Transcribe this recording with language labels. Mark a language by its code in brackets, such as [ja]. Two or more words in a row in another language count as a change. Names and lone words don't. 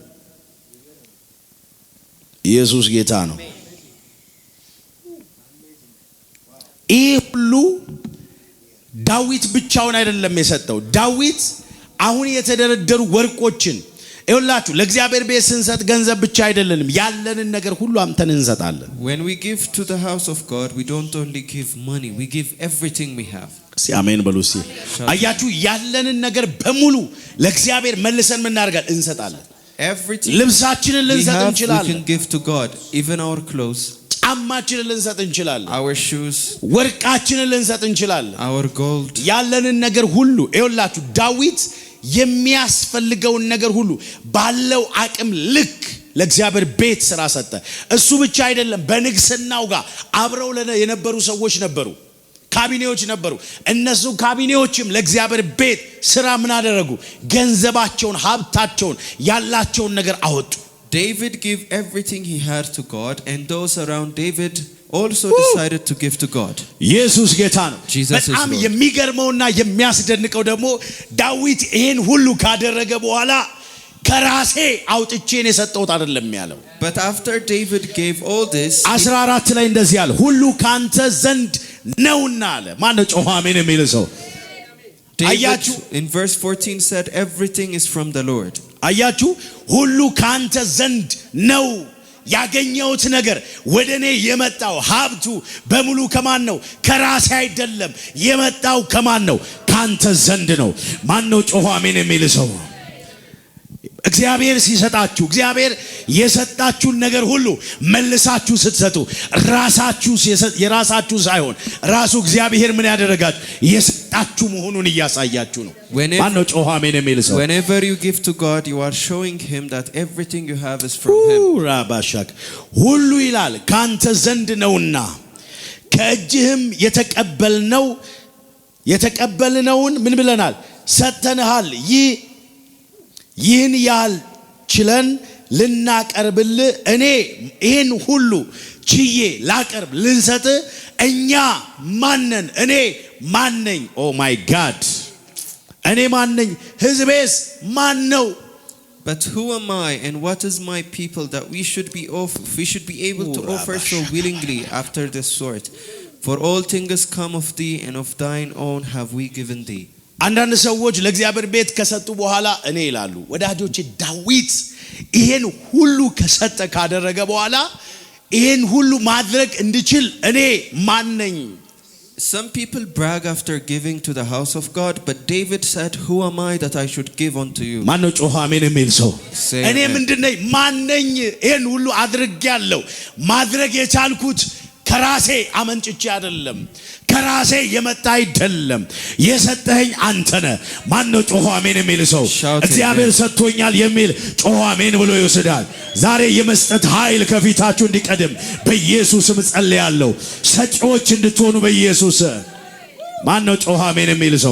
[am] ኢየሱስ ጌታ ነው። ይህ ሁሉ ዳዊት ብቻውን አይደለም የሰጠው። ዳዊት አሁን የተደረደሩ ወርቆችን ይኸውላችሁ ለእግዚአብሔር ቤት ስንሰጥ ገንዘብ ብቻ አይደለንም፣ ያለንን ነገር ሁሉ አምተን እንሰጣለን። [en] When we give to the house of God, we don't only give money, we give everything we have. [am] አሜን በሉ እስቲ። አያችሁ ያለንን ነገር በሙሉ ለእግዚአብሔር መልሰን ምን እናደርጋለን? እንሰጣለን። [en] Everything [am] ልብሳችንን ልንሰጥ እንችላለን። [en] We can give to God, even our clothes. [am] ጫማችንን ልንሰጥ እንችላለን። [en] Our shoes. [am] ወርቃችንን ልንሰጥ እንችላለን። [en] Our gold. [am] ያለንን ነገር ሁሉ ይኸውላችሁ ዳዊት የሚያስፈልገውን ነገር ሁሉ ባለው አቅም ልክ ለእግዚአብሔር ቤት ስራ ሰጠ። እሱ ብቻ አይደለም፣ በንግስናው ጋር አብረው የነበሩ ሰዎች ነበሩ፣ ካቢኔዎች ነበሩ። እነሱ ካቢኔዎችም ለእግዚአብሔር ቤት ስራ ምን አደረጉ? ገንዘባቸውን፣ ሀብታቸውን፣ ያላቸውን ነገር አወጡ። [en] David gave everything he had to God, and those around David also decided to give to God. [am] ኢየሱስ ጌታ ነው። በጣም የሚገርመውና የሚያስደንቀው ደግሞ ዳዊት ይሄን ሁሉ ካደረገ በኋላ ከራሴ አውጥቼን የሰጠሁት አይደለም ያለው። [en] But after David gave all this, [am] 14 ላይ እንደዚህ ያለ ሁሉ ካንተ ዘንድ ነውና አለ። ማን ነው ጮኸ አሜን የሚል ሰው? [en] David in verse 14 said everything is from the Lord. [am] አያችሁ ሁሉ ካንተ ዘንድ ነው። ያገኘውት ነገር ወደኔ የመጣው ሀብቱ በሙሉ ከማን ነው? ከራሴ አይደለም። የመጣው ከማን ነው? ካንተ ዘንድ ነው። ማን ነው ጮኸ አሜን የሚል ሰው? እግዚአብሔር ሲሰጣችሁ እግዚአብሔር የሰጣችሁን ነገር ሁሉ መልሳችሁ ስትሰጡ ራሳችሁ የራሳችሁ ሳይሆን ራሱ እግዚአብሔር ምን ያደረጋችሁ የሰጣችሁ መሆኑን እያሳያችሁ ነው። ማን ነው ጮኸ አሜን የሚል ሰው? [en] Whenever you give to God, you are showing him that everything you have is from him. [am] ራባሻክ ሁሉ ይላል ካንተ ዘንድ ነውና ከእጅህም የተቀበልነውን ምን ብለናል? ሰጥተንሃል። ይህን ያህል ችለን ልናቀርብልህ እኔ ይህን ሁሉ ችዬ ላቀርብ ልንሰጥ እኛ ማነን? እኔ ማነኝ? [en] Oh my God [am] እኔ ማነኝ? ሕዝቤስ ማን ነው? [en] But who am I and what is my people that we should be able to offer so willingly after this sort? For all things come of thee, and of thine own have we given thee. [am] አንዳንድ ሰዎች ለእግዚአብሔር ቤት ከሰጡ በኋላ እኔ ይላሉ። ወዳጆቼ ዳዊት ይሄን ሁሉ ከሰጠ ካደረገ በኋላ ይሄን ሁሉ ማድረግ እንድችል እኔ ማን ነኝ? [en] Some people brag after giving to the house of God, but David said, who am I that I should give unto you? [am] ማን ነው ጮኸ አሜን የሚል ሰው? እኔ ምንድነኝ? ማን ነኝ? ይሄን ሁሉ አድርጌያለሁ። ማድረግ የቻልኩት ከራሴ አመንጭቼ አይደለም፣ ከራሴ የመጣ አይደለም። የሰጠኸኝ አንተ ነህ። ማን ነው ጮኸ አሜን የሚል ሰው? እግዚአብሔር ሰጥቶኛል የሚል ጮኸ አሜን ብሎ ይወስዳል። ዛሬ የመስጠት ኃይል ከፊታችሁ እንዲቀድም በኢየሱስም ጸልያለሁ። ሰጪዎች እንድትሆኑ በኢየሱስ። ማን ነው ጮኸ አሜን የሚል ሰው?